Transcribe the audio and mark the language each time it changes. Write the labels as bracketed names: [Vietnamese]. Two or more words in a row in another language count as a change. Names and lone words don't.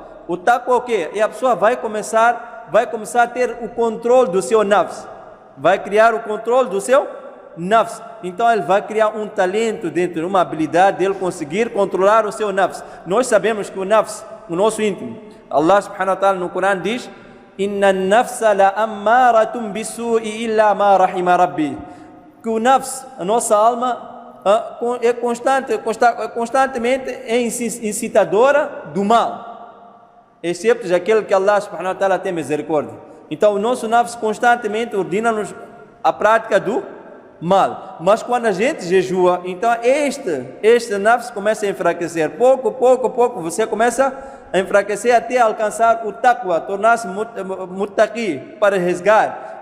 [Portuguese] O taqwa o quê? E a pessoa vai começar a ter o controle do seu nafs. Vai criar o controle do seu nafs. Então ele vai criar um talento dentro, uma habilidade dele conseguir controlar o seu nafs. Nós sabemos que o nafs, o nosso íntimo, Allah [Arabic] سبحانه وتعالى [Portuguese] no Corão diz: [Arabic] إن النفس لأمارة بالسوء إلا ما رحم ربي. [Portuguese] Que o nafs, a nossa alma, é constantemente incitadora do mal, excepto aquele que Allah [Arabic] سبحانه وتعالى [Portuguese] tem misericórdia. Então o nosso nafs constantemente ordena-nos a prática do mal. Mas quando a gente jejua, então este nafs começa a enfraquecer. Pouco a pouco você começa a enfraquecer até alcançar o taqwa, tornar-se muttaqi, para resgar.